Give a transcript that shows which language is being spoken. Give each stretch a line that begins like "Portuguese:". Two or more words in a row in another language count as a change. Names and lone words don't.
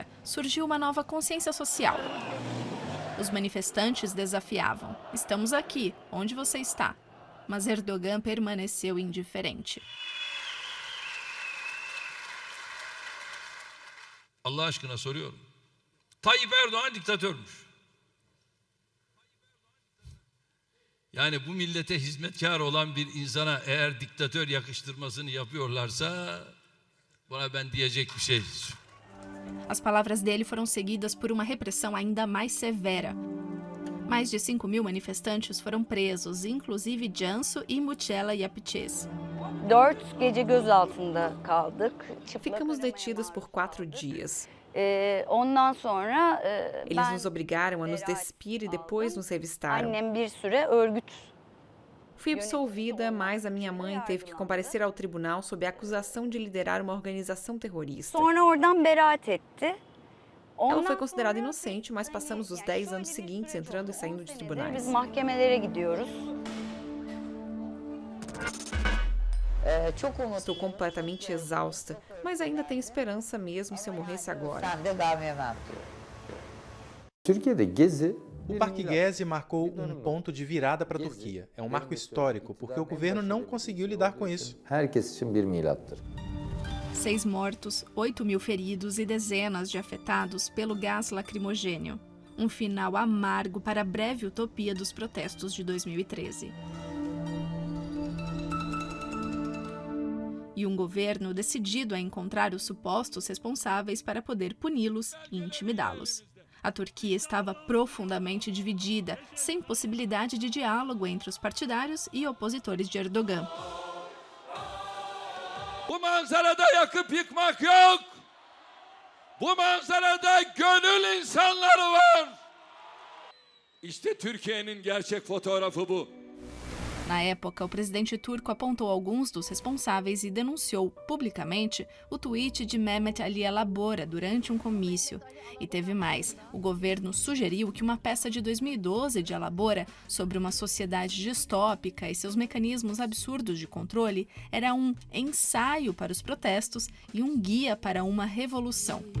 Portuguese: Surgiu uma nova consciência social. Os manifestantes desafiavam: estamos aqui, onde você está? Mas Erdogan permaneceu indiferente.
Turkish: Allah aşkına soruyorum. Tayyip Erdoğan diktatörmüş. Yani bu millete hizmetkar olan bir insana eğer diktatör yakıştırmasını yapıyorlarsa buna ben diyecek bir şey.
Portuguese: As palavras dele foram seguidas por uma repressão ainda mais severa. Mais de 5.000 manifestantes foram presos, inclusive Cansu e Mucella Yapıcı.
Turkish: 4 gece gözaltında kaldık.
Portuguese: Ficamos detidas por 4 dias.
Turkish: Ondan sonra
Portuguese: Eles nos obrigaram a nos despir e depois nos revistaram.
Turkish: annem bir süre örgüt.
Portuguese: Fui absolvida, mas a minha mãe teve que comparecer ao tribunal sob a acusação de liderar uma organização terrorista.
Turkish: Sonra oradan beraat etti.
Portuguese: Ela foi considerada inocente, mas passamos os 10 anos seguintes entrando e saindo de tribunais.
Turkish: Biz mahkemelere gidiyoruz.
Portuguese: Estou completamente exausta, mas ainda tenho esperança mesmo se eu morresse agora.
Turkish: Türkiye'de Gezi
Portuguese: O Parque Gezi marcou ponto de virada para a Turquia. É um marco histórico, porque o governo não conseguiu lidar com isso.
Turkish: herkes için bir milattır.
Portuguese: 6 mortos, 8.000 feridos e dezenas de afetados pelo gás lacrimogênio. Um final amargo para a breve utopia dos protestos de 2013. E um governo decidido a encontrar os supostos responsáveis para poder puni-los e intimidá-los. A Turquia estava profundamente dividida, sem possibilidade de diálogo entre os partidários e opositores de Erdogan.
Turkish: Bu manzarada yakıp yıkmak yok. Bu manzarada gönül insanları var. İşte Türkiye'nin gerçek fotoğrafı bu.
Portuguese: Na época, o presidente turco apontou alguns dos responsáveis e denunciou publicamente o tweet de Mehmet Ali Alabora durante um comício. E teve mais. O governo sugeriu que uma peça de 2012 de Alabora sobre uma sociedade distópica e seus mecanismos absurdos de controle era um ensaio para os protestos e um guia para uma revolução.